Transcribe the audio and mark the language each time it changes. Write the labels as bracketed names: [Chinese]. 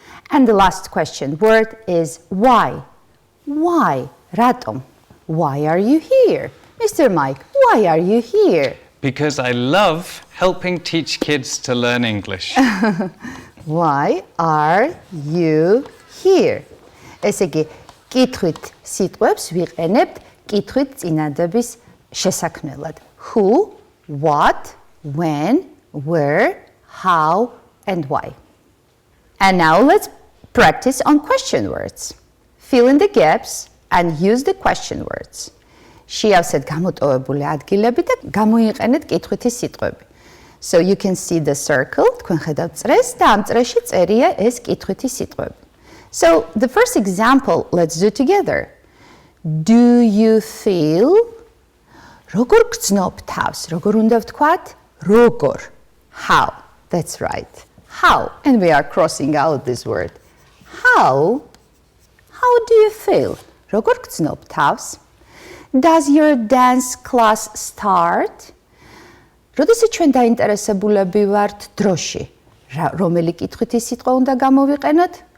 [English] And the last question word is why. Why? [Georgian] რატომ? [English] Why are you here? Mr. Mike, why are you here? Because I love helping teach kids to learn English. Why are you here? [Georgian] ესე იგი, კითხვით სიტყვებს ვიყენებთ კითხვით წინადების შესაქმნელად. [English] Who, what, when, where, how, and why. And now let's practice on question words. Fill in the gaps and use the question words. [Georgian] შეავსეთ გამოტოვებული ადგილები და გამოიყენეთ კითხვითი სიტყვები. [English] So you can see the circle, [Georgian] თქვენ ხედავთ წრეს და ამ წრეში წერია ეს კითხვითი სიტყვები. [English] So the first example, let's do together. Do you feel? [Georgian] როგორ გრძნობ თავს? როგორ უნდა ვთქვათ? როგორ. [English] How. That's right. How. And we are crossing out this word. How? How do you feel? [Georgian] როგორ გრძნობ თავს? [English] Does your dance class start? [Georgian] როდესაც ჩვენ დაინტერესებულები ვართ დროში, რომელი კითხვითი სიტყვა უნდა გამოვიყენოთ?